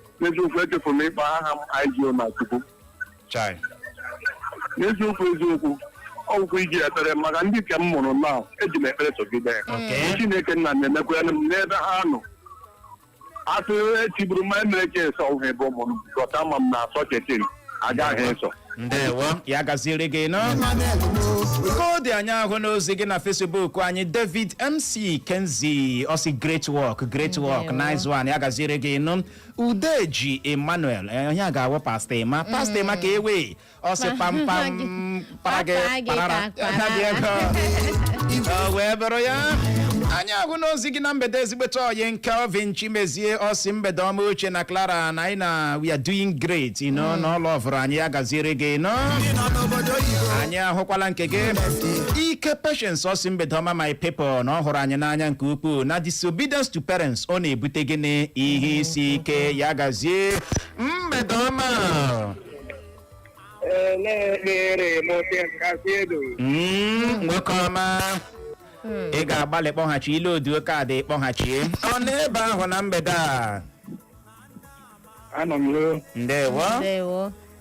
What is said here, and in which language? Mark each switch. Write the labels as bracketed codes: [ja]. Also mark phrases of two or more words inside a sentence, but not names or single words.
[ig] N'eziokwu, echefuru m ịkpọ aha m I G O na Chukwu. Chai. N'eziokwu, eziokwu, ọ bụkwa iji ekpere maka ndị nke m mụrụ na eji m ekpere sogide ya. Okay. Chineke nna na-emekwa ya n'ebe ha nọ. Atụ etiburu m emere ka eso ọhụrụ ebe ụmụ m, because ama m na [en] such a thing [ig] agaghị eso. Ndewo, ya gaziere gị nọ. Ka ọ dị anyị ahụ n'ozi gị na Facebook anyị, David M C Kenzie, ọ sị, [en] "Great work, great work, Ndewo. nice one," [ig] ya gaziere gị nọ. Udeji Emmanuel, eh, onye a ga-awụ Pastor Emma. Pastor Emma ka ewe, ọ sị, Ma- "Pam, pam, gị. para gị, Papa gị parara." ka Ya dị parara. ego. Ọ wee bụrụ ya. Anyị ahụ n'ozi gị na mgbede ezigbote oyi Kelvin Chimezie, ọ sị, "Mgbede ọma Uche na Clara, na anyị na, [en] we are doing great, you know, Mm. [ig] na [en] all of [ig] anyị ya gaziere gị, no?" Ndị nọ n'obodo oyibo. Anyị ahụkwala nke gị. Ike Patience, ọ sị, "Mgbede ọma, [en] my people," [ig] na ọ hụrụ anyị n'anya nke ukwuu. [en] Na disobedience to parents, [ig] ọ na-ebute gịnị? Ihe isi ike, ya gazie. Mgbede ọma. Ee, na-ekpere m oke nkasi edo. Mm, nwoke ọma. Mm. Ị ga-agbalị kpọghachi ile odu kaadị kpọghachie. Ọ nọ ebe ahụ na mgbede a. Anọ m n'o. Ndewo. Ndewo.